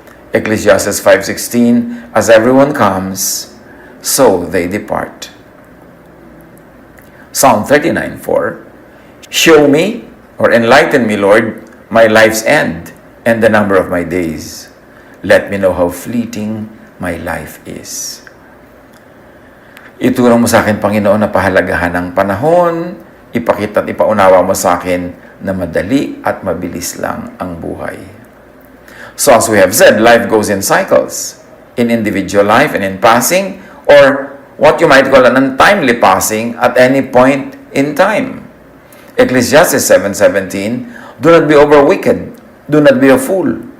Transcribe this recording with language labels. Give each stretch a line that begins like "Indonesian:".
English: Ecclesiastes 5:16, as everyone comes, so they depart. Psalm 39:4, show me or enlighten me, Lord, my life's end and the number of my days. Let me know how fleeting my life is.
Filipino: Ituro mo sa akin, Panginoon, na pahalagahan ng panahon, ipakita at ipaunawa mo sa akin na madali at mabilis lang ang buhay.
English: So as we have said, life goes in cycles, in individual life and in passing, or what you might call an untimely passing at any point in time. Ecclesiastes 7:17, do not be over wicked, do not be a fool.